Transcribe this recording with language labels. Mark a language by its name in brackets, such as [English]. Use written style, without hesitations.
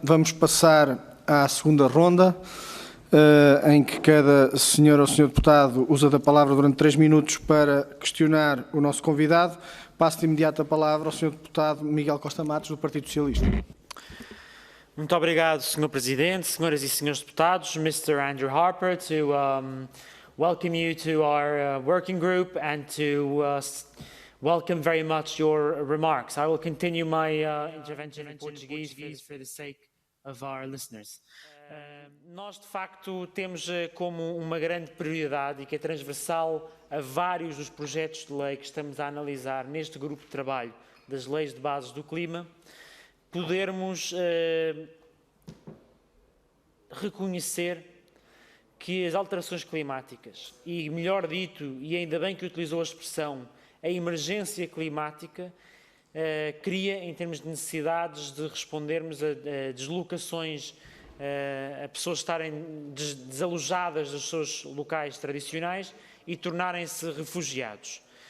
[Portuguese] Vamos passar à segunda ronda, em que cada senhor ou senhor deputado usa da palavra durante 3 minutos para questionar o nosso convidado. Passo de imediato a palavra ao senhor deputado Miguel Costa Matos, do Partido Socialista. Muito obrigado, Sr. Presidente, senhoras e senhores deputados, Mr. [English] Andrew Harper, to welcome you to our working group and to welcome very much your remarks. I will continue my intervention in Portuguese for the sake of our listeners. [Portuguese] Nós, de facto, temos como uma grande prioridade e que é transversal a vários dos projetos de lei que estamos a analisar neste grupo de trabalho das leis de bases do clima, podermos reconhecer que as alterações climáticas, e melhor dito, e ainda bem que utilizou a expressão, a emergência climática, cria, em termos de necessidades de respondermos a deslocações, a pessoas estarem desalojadas dos seus locais tradicionais e tornarem-se refugiados.